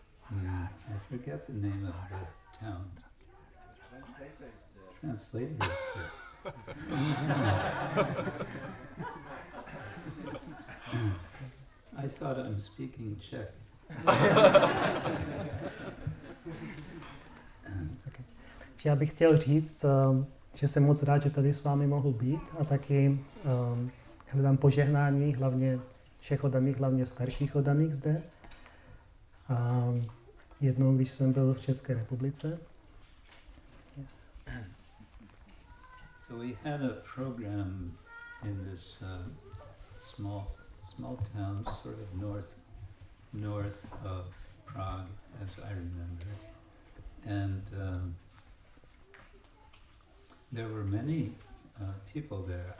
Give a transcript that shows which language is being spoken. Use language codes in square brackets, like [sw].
[en] I forget the name of the town. Translators. I thought I'm speaking Czech. Okay. [cs] Já bych chtěl říct, že jsem moc rád, že tady s vámi mohu být a taky hledám požehnání, hlavně všech oddaných, hlavně starších oddaných zde. A jednou, když jsem byl v České republice. [en] So we had a program in this small town, sort of north of Prague, as I remember, and there were many people there.